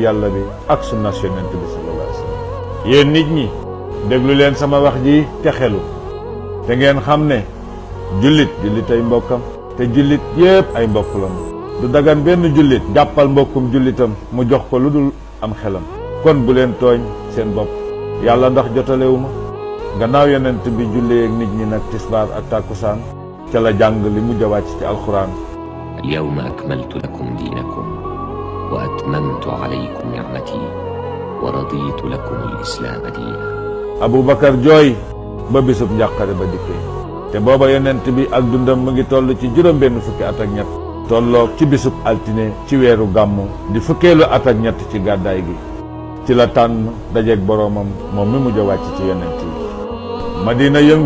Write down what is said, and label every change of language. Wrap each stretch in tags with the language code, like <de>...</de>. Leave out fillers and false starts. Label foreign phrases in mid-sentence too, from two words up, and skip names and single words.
<wo>yàlla bi ak sunna yonent bi</wo> <ar>صلى الله عليه وسلم</ar> <wo>yéen nit ñi déglu leen sama wax ji te xelu te ngeen xam ne jullit ay mbokkam te jullit yépp ay mbokk lañu du dagan benn jullit jàppal mbokkum jullitam mu jox ko lu dul am xelam kon bu leen tooñ seen bopp yàlla ndax jotalewuma gannaaw yonent bi jullee ak nit ñi nag tisbaar ak tàkkusaan ca la jàng li mujj a wàcc ci alxuraan</wo> <ar>اليوم أكملت لكم دينكم وأتممت عليكم نعمتي ورضيت لكم الإسلام دينا.</ar> <wo>Aboubacar jooy ba bisub njàqare ba dikkee te booba yonent bi ak dundam mu ngi toll ci juróom benn fukki at ak ñett tolloog ci bisub altine ci weeru gàmmu di fukkeelu at ak ñett ci gàddaay gi ci la tànn dajeeg boroomam moom mi mujj a wàcc ci yonent yi Madina yëngu</wo>